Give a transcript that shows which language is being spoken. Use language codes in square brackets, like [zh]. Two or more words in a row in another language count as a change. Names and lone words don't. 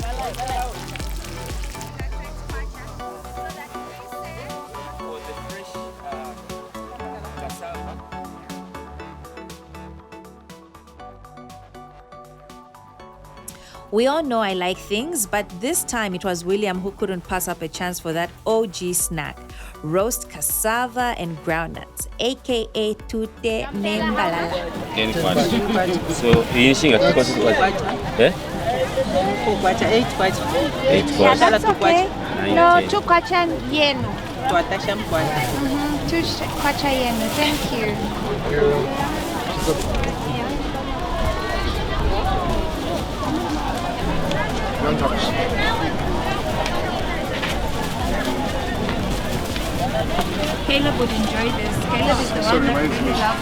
[en] We all know I like things, but this time it was William who couldn't pass up a chance for that OG snack. Roast cassava and groundnuts, aka [bem] tute nembalala. [en] So, yinshing at cost Yeah, that's okay. [bem] No, 2 kwacha yenu. 2 kwacha yenu. [en] Thank you. Don't touch. Caleb would enjoy this. Caleb is the one that really loves